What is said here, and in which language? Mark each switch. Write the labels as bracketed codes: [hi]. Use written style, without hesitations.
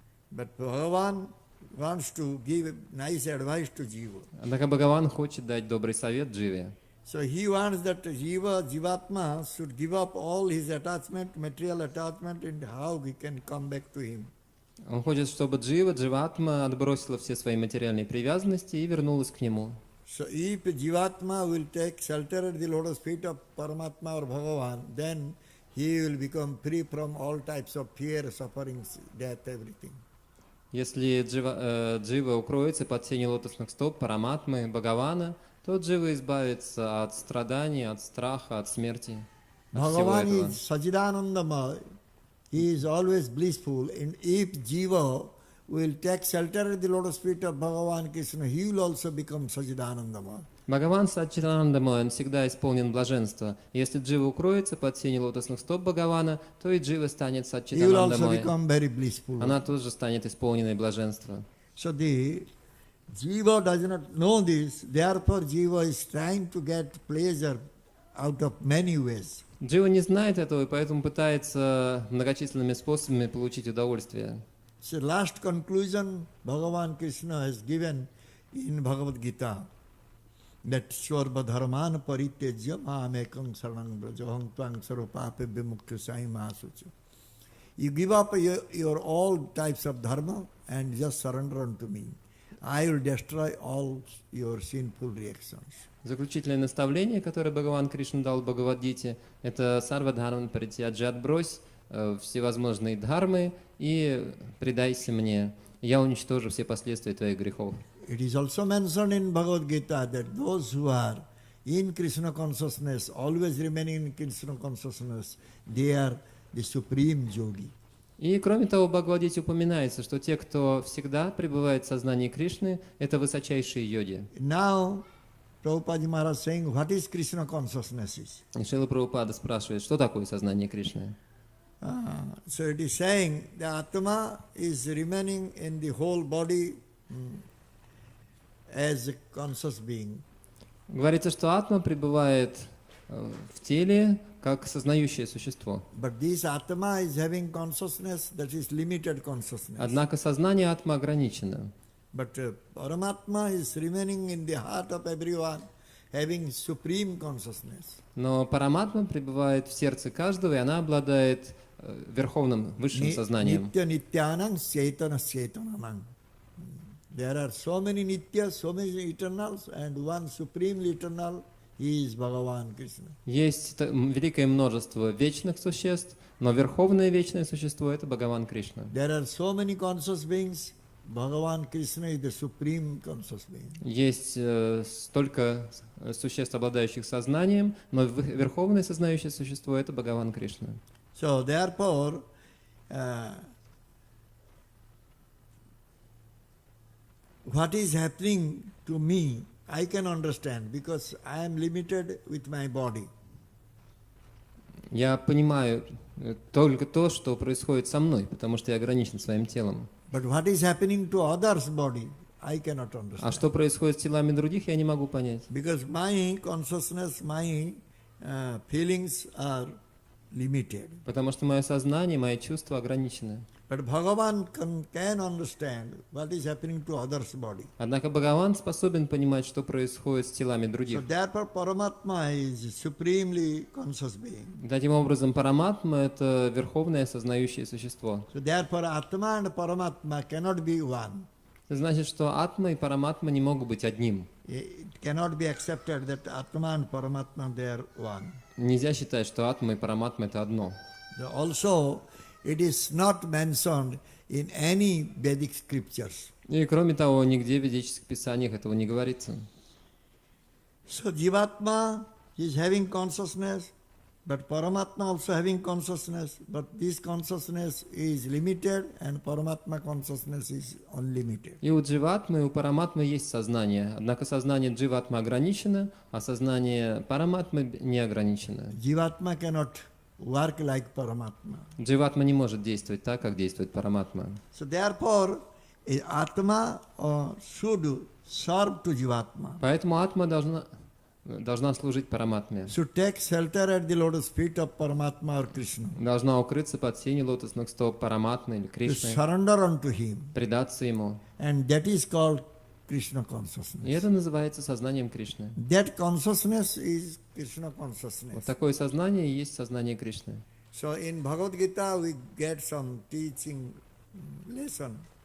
[en] But Bhagavan wants to give nice advice to Jiva. [ru] Однако Бхагаван хочет дать добрый совет дживе. [en] So he wants that Jivatma should give up all his attachment, material attachment, and how he can come back to him. [ru] Он хочет, чтобы дживатма отбросила все свои материальные привязанности и вернулась к нему. [en] So if Jivatma will take shelter at the lotus feet of Paramatma or Bhagavan, then he will become free from all types of fear, sufferings, death, everything. [ru] Если джива укроется под тенью лотосных стоп Параматмы, Бхагавана, то джива избавится от страданий, от страха, от смерти, от всего [en] Bhagavan [ru] этого. [en] is Sachidanandamaya. He is always blissful. And if Jiva will take shelter at the lotus feet of Bhagavan Krishna, he will also become Sachidanandamaya. [ru] Бхагаван Саччитанандамай, он всегда исполнен блаженства. Если джива укроется под тенью лотосных стоп Бхагавана, то и джива станет [en] He will also [ru] Саччитанандамай. [en] become very blissful. [ru] Она тоже станет исполненной блаженства. [en] So the Jiva does not know this, therefore Jiva is trying to get pleasure out of many ways. [ru] Джива не знает этого, и поэтому пытается многочисленными способами получить удовольствие. [en] So last conclusion Bhagavan Krishna has given in Bhagavad Gita, that [sa] Swarva Dharman Paritejya Mamekam Saranam Brajaham Tvang Sarupapebhya Mukta Saimasucha. [en] You give up your all types of dharma and just surrender unto me. I will destroy all your sinful reactions. [ru] Заключительное наставление, которое Бхагаван Кришна дал в Бхагавад-гите, это [sa] сарва-дхарман паритьяджи, [ru] отбрось всевозможные дхармы и предайся мне. Я уничтожу все последствия твоих грехов. [en] It is also mentioned in Bhagavad Gita that those who are in Krishna consciousness, always remaining in Krishna consciousness, they are the supreme yogi. [ru] И кроме того, в Бхагавад-гите упоминается, что те, кто всегда пребывает в сознании Кришны, это высочайшие йоги. [en] Now, Prabhupada Maharaj saying, what is Krishna consciousness is? [ru] И Шрила Прабхупада спрашивает, что такое сознание Кришны? [en] So it is saying the Atma is remaining in the whole body as a conscious being. [ru] Говорится, что атма пребывает в теле как сознающее существо. [en] But this Atma is having consciousness that is limited consciousness. [ru] Однако сознание атма ограничено. [en] But Paramatma is remaining in the heart of everyone, having supreme consciousness. [ru] Но параматма пребывает в сердце каждого, и она обладает верховным, высшим сознанием. [sa] Nitya Nityanang Chaitana Chaitananang. [en] There are so many Nityas, so many eternals, and one supremely eternal, he is Bhagavan Krishna. [ru] Есть великое множество вечных существ, но верховное вечное существо — это Бхагаван Кришна. [en] There are so many conscious beings, Bhagavan Krishna is the supreme conscious being. [ru] Есть столько существ, обладающих сознанием, но верховное сознающее существо — это Бхагаван Кришна. [en] So therefore, what is happening to me, I can understand because I am limited with my body. [ru] Я понимаю только то, что происходит со мной, потому что я ограничен своим телом. [en] But what is happening to others' body, I cannot understand. [ru] А что происходит с телами других, я не могу понять. [en] Because my consciousness, my feelings are limited. [ru] Потому что мое сознание, мои чувства ограничены. [en] But Bhagavan can understand what is happening to others' body. [ru] Однако Бхагаван способен понимать, что происходит с телами [en] So [ru] других. [en] therefore Paramatma is supremely conscious being. [ru] Таким образом, параматма — это верховное осознающее существо. [en] So therefore Atma and Paramatma cannot be one. [ru] Это значит, что атма и параматма не могут быть одним. [en] It cannot be accepted that Atma and Paramatma they are one. [ru] Нельзя считать, что атма и параматма — это одно. [en] Also, it is not mentioned in any Vedic scriptures. [ru] И кроме того, нигде в ведических писаниях этого не говорится. [en] So Jivatma is having consciousness, but Paramatma also having consciousness, but this consciousness is limited and Paramatma consciousness is unlimited. [ru] И у дживатмы, и у параматмы есть сознание. Однако сознание дживатмы ограничено, а сознание параматмы не ограничено. [en] Jivatma cannot work like Paramatma. [ru] Дживатма не может действовать так, как действует параматма. [en] So therefore, Atma should serve to Jivatma. [ru] Поэтому атма должна служить параматме. [en] Should take shelter at the lotus feet of Paramatma or Krishna. [ru] Должна укрыться под сенью лотосных стоп параматмы или [en] To [ru] Кришны, [en] surrender unto him. [ru] предаться ему. [en] And that is called Krishna [ru] И [en] consciousness. [ru] это называется сознанием Кришны. [en] That consciousness is Krishna [ru] Вот [en] consciousness. [ru] такое сознание и есть сознание Кришны. [en] So in Bhagavad Gita we get some teaching lesson.